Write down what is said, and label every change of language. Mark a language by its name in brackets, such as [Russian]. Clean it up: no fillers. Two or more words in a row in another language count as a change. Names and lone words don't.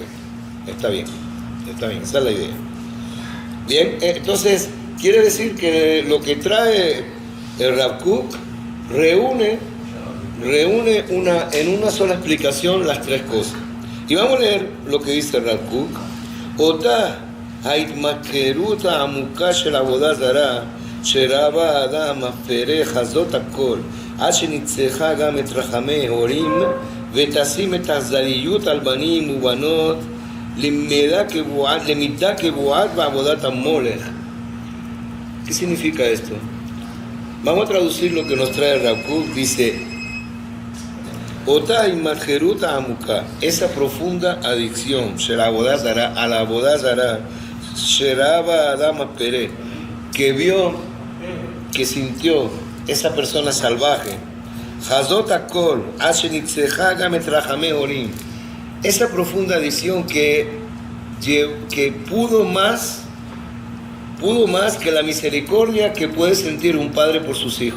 [Spanish] Está bien, esa es la idea. Bien, entonces, quiere decir que lo que trae el Rav Kook reúne en una sola explicación las tres cosas. Y vamos a leer lo que dice el Rav Kook. [Hebrew] Ota ההתמכרות העמוקה של עבודה זרה שרבה האדם מפרה חזות הכל עד שניצחה גם את רחמי הורים ותשים את האכזריות על בנים ובנות למידה קבועת בעבודת המולך. [Spanish] ¿Qué significa esto? Vamos a traducir lo que nos trae Rav Kook. Dice [Hebrew] אותה ההתמכרות העמוקה, [Spanish] esa profunda adicción [Hebrew] של העבודה זרה, [Spanish] a la [Hebrew] עבודה זרה שרבה האדם פרא, [Spanish] que vio, que sintió esa persona salvaje, [Hebrew] חזות הכל, שניצחה גם את רחמי הורים, [Spanish] esa profunda adicción que pudo más que la misericordia que puede sentir un padre por sus hijos.